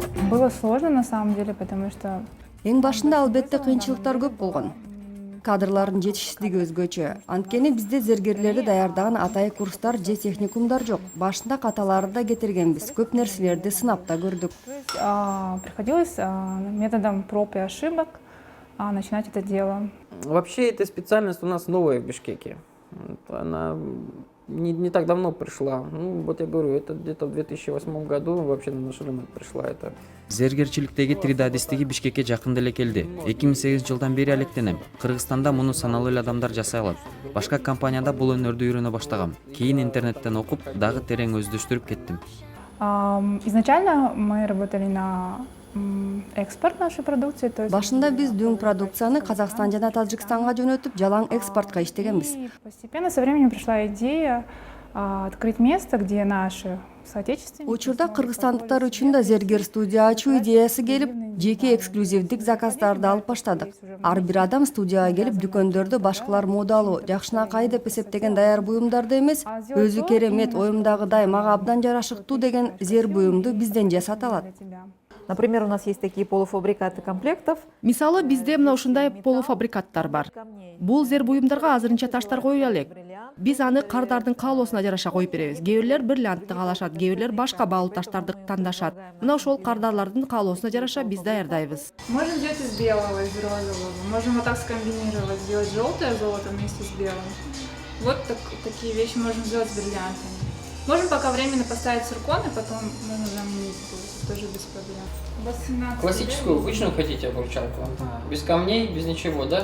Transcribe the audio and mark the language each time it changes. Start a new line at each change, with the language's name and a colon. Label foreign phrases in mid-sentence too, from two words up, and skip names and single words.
Russian: Было сложно на самом деле, потому что
Kyrgyz: Эң башында албетте кыйынчылыктар көп болгон. Кадрлардын жетишсиздиги өзгөчө. Анткени бизде зергерлерди даярдаган атайы курстар же техникумдар жок. Башында каталарды да кетиргенбиз. Көп нерселерди сынап да көрдүк.
Russian: приходилось методом проб и ошибок начинать это дело. Вообще эта специальность у нас новая в Бишкеке. Она не так давно пришла. Ну, вот я говорю, это где-то в 2008 году вообще на наш рынок пришла это.
Kyrgyz: Зергерчиликтеги 3D адистиги Бишкекке жакында эле келди. 2008 жылдан бери алектенем. Кыргызстанда муну саналуу эле адамдар жасай алат. Башка компанияда бул өнөрдү үйрөнө баштагам. Кийин интернеттен окуп, дагы терең өздөштүрүп кеттим.
Russian: Изначально мы работали на экспорт нашей продукции.
Kyrgyz: Башында биз дүң продукцияны Казакстан жана Тажикстанга жөнөтүп, жалаң экспортко иштегенбиз. Постепенно со временем пришла идея открыть место, где наши соотечественники. Учурда кыргызстандыктар үчүн да зергер студия ачуу идеясы келип, жеке эксклюзивдик заказдарды алып баштадык. Ар бир адам студияга келип, дүкөндөрдө башкалар модалуу, жакшынакай деп эсептеген даяр буюмдарды эмес, өзү керемет, оюмдагыдай мага абдан жарашыктуу деген зер буюмду бизден жасата алат.
Russian: Например, у нас есть такие полуфабрикаты комплектов.
Kyrgyz: Мисалы, бизде мына ушундай полуфабрикаттар бар. Бул зер буюмдарга азырынча таштар коюла элек. Биз аны кардардын каалоосуна жараша коюп беребиз. Кээ бирлер бриллиантты каалашат, кээ бирлер башка баалуу таштарды тандашат. Мына ошол кардарлардын каалоосуна жараша биз даярдайбыз.
Russian: Можем сделать из белого, из розового. Можем вот так скомбинировать, сделать желтое золото вместе с белым. Вот такие вещи можем сделать с бриллиантами. Можем пока временно поставить циркон, и потом можно заменить будет, тоже без проблем. Классическую, обычную хотите обручалку? Без камней, без ничего, да?